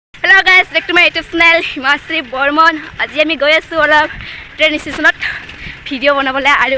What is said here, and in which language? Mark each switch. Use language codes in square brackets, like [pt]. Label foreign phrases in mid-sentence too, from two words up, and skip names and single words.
[en] Hello guys, back to my YouTube channel Himashri Bormon. [as] আজি আমি গৈ আছো অলপ ট্ৰেইন ষ্টেচনত ভিডিঅ' বনাবলৈ আৰু